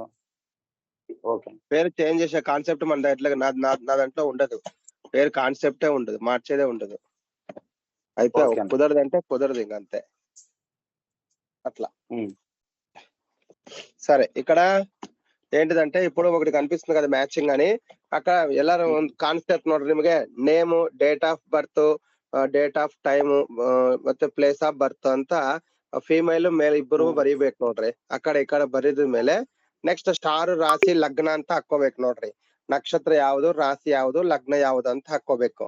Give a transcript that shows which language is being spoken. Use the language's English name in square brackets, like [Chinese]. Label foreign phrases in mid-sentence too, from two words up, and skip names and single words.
[Telugu] పేరు చేంజ్ చేసే కాన్సెప్ట్ మన దాంట్లో నా దాంట్లో ఉండదు. పేరు కాన్సెప్టే ఉండదు, మార్చేదే ఉండదు. అయితే కుదరదు అంటే కుదరదు, ఇంక అంతే. అట్లా. సరే, ఇక్కడ ఏంటిదంటే ఇప్పుడు ఒకటి కనిపిస్తుంది కదా మ్యాచింగ్ అని. అక్కడ ఎలా [Kannada] ಕಾನ್ಸೆಪ್ಟ್ ನೋಡ್ರಿ ನಿಮಗೆ. [English] Name, date of birth, date of time [Kannada] ಮತ್ತೆ [English] place of birth [Kannada] ಅಂತ [English] female male [Kannada] ಇಬ್ಬರು ಬರೀಬೇಕು ನೋಡ್ರಿ. ఇక్కడ ಬರೀದ ಮೇಲೆ [English] next star, [Kannada] ರಾಶಿ, ಲಗ್ನ ಅಂತ ಹಾಕೋಬೇಕು ನೋಡ್ರಿ. ನಕ್ಷತ್ರ ಯಾವುದು, ರಾಶಿ ಯಾವುದು, ಲಗ್ನ ಯಾವುದು ಅಂತ ಹಾಕೋಬೇಕು.